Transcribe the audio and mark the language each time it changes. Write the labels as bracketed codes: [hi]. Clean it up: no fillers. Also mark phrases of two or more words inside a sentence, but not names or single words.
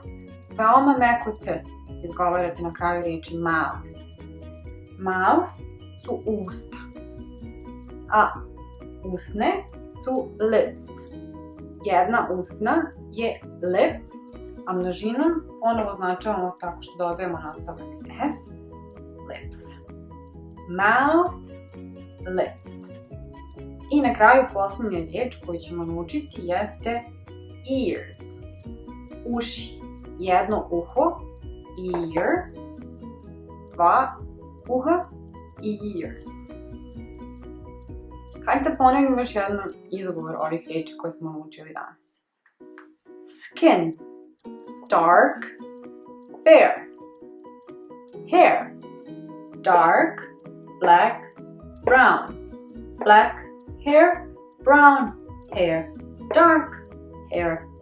[bs] Veoma meko t izgovarate na kraju riječi mouth. Mouth su usta. A usne su lips. Jedna usna je lip, a množinom ponovo označavamo tako što dodajemo nastavak s, lips. [en] Mouth, lips. [bs] I na kraju posljednja riječ koju ćemo naučiti jeste ears. Uši. Jedno uho, ear, dva uha, ears. Hajde da ponovimo još jednom izgovor ovih riječi koje smo naučili danas. [en] Skin, dark, fair. Hair, dark, black, brown. Black hair, brown hair, dark hair.